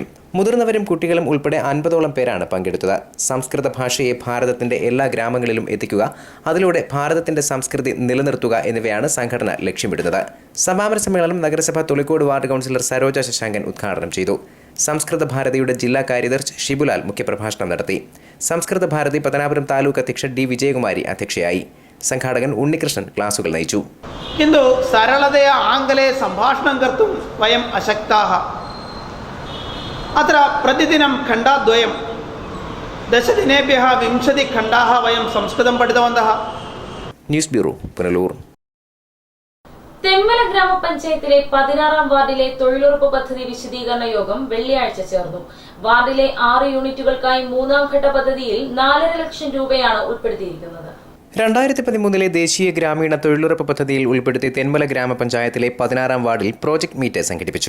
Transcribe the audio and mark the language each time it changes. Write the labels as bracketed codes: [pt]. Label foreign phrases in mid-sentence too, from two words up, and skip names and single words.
[ml] മുതിർന്നവരും കുട്ടികളും ഉൾപ്പെടെ 50ഓളം പേരാണ് പങ്കെടുത്തത്. സംസ്കൃത ഭാഷയെ ഭാരതത്തിന്റെ എല്ലാ ഗ്രാമങ്ങളിലും എത്തിക്കുക, അതിലൂടെ ഭാരതത്തിന്റെ സംസ്കൃതി നിലനിർത്തുക എന്നിവയാണ് സംഘടന ലക്ഷ്യമിടുന്നത്. സമാപന സമ്മേളനം നഗരസഭ തൊളിക്കോട് വാർഡ് കൗൺസിലർ സരോജ ശശാങ്കൻ ഉദ്ഘാടനം ചെയ്തു. സംസ്കൃത ഭാരതിയുടെ ജില്ലാ കാര്യദർശി ഷിബുലാൽ മുഖ്യപ്രഭാഷണം നടത്തി. സംസ്കൃത ഭാരതി പത്തനാപുരം താലൂക്ക് അധ്യക്ഷ ഡി വിജയകുമാരി അധ്യക്ഷയായി. സംഘാടകൻ ഉണ്ണികൃഷ്ണൻ ക്ലാസുകൾ നയിച്ചു. [sa] किन्तु सरलतया आङ्ग्ले सम्भाषणं कर्तुं वयम् अशक्ताः. अत्र प्रतिदिनं खण्डद्वयं 10 दिनेभ्यः 20 खण्डाः वयं संस्कृतं पठितवन्तः. [ml] ന്യൂസ് ബ്യൂറോ, പുനലൂർ. തെന്മല ഗ്രാമപഞ്ചായത്തിലെ 16-ാം വാർഡിലെ തൊഴിലുറപ്പ് പദ്ധതി വിശദീകരണ യോഗം വെള്ളിയാഴ്ച ചേർന്നു. വാർഡിലെ 6 യൂണിറ്റുകൾക്കായി 3-ാം ഘട്ട പദ്ധതിയിൽ 4.5 ലക്ഷം രൂപയാണ് ഉൾപ്പെടുത്തിയിരിക്കുന്നത്. 2013 ദേശീയ ഗ്രാമീണ തൊഴിലുറപ്പ് പദ്ധതിയിൽ ഉൾപ്പെടുത്തി തെന്മല ഗ്രാമപഞ്ചായത്തിലെ 16-ാം വാർഡിൽ പ്രോജക്ട് മീറ്റ് സംഘടിപ്പിച്ചു.